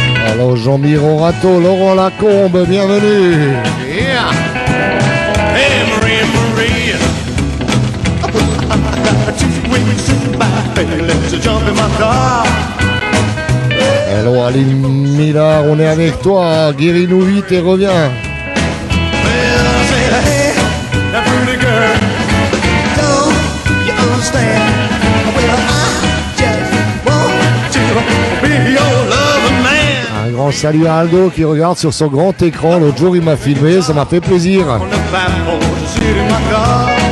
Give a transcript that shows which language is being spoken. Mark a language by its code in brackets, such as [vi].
[fr] Alors Jean-Mi Rorato, Laurent Lacombe, bienvenue. [en] Yeah. Hey, Marie, Marie. Two weeks in my baby, let's jump in my car. [fr] Hello Aline Millard, on est avec toi. Guéris-nous vite et reviens. [en] Well, I said, hey, that pretty girl, don't you understand? Well, I just want to be your loving man. [fr] Un grand salut à Aldo qui regarde sur son grand écran. L'autre jour il m'a filmé, ça m'a fait plaisir. [en] On the platform, just sit in my car.